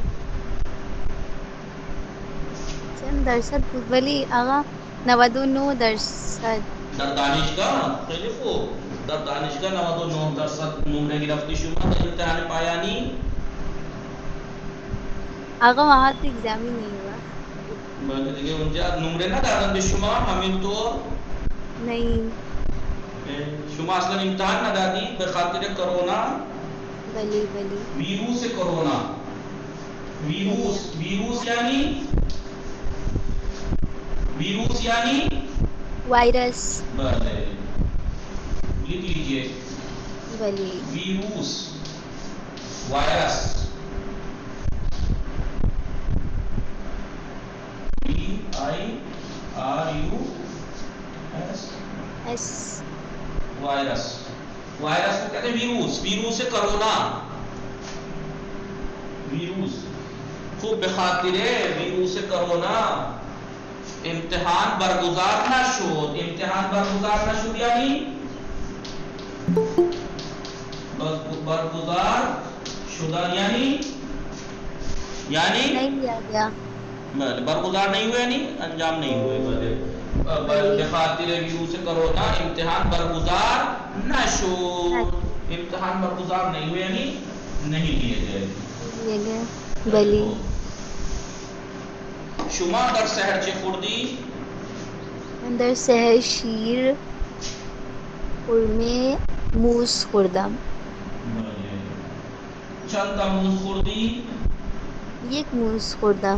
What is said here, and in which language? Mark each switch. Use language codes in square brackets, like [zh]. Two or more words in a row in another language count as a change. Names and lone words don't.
[fa] چند درصد بود ولی آقا 99 درصد. در دانشگاه؟ خیلی خوب. در دانشگاه 99 درصد نمره گرفتی شما در امتحان پایانی؟ [ur] آقا وہاں تو ایگزامی نہیں ہوا. [fa] بله دیگه اونجا نمره ندادن به شما همینطور؟ [ur] نہیں. [fa] شما اصلا امتحان ندادی به خاطر کرونا؟ بلی بلی. ویروس کرونا ویروس یعنی [ur] وائرس. بلے لکھ لیجئے [fa] بلی. ویروس وائرس ایس. [ur] وائرس کو کہتے ہیں ویروس سے کرونا. [fa] ویروس خوب بخاطر ویروس سے کرونا امتحان برگزار نہ شد. یعنی برگزار شدہ یعنی [ur] نہیں لیا گیا. برگزار نہیں ہوئے یعنی انجام نہیں ہوئے. [fa] بخاطر ویروس کرونا امتحان برگزار نہ شد. [ur] امتحان برگزار نہیں ہوئے یعنی نہیں لیے گئے. [fa] بلی. شما در سحر چه خوردی؟ در سحر شیر خرمه موز خوردم. چند تا موز خوردی؟ یک موز خوردم.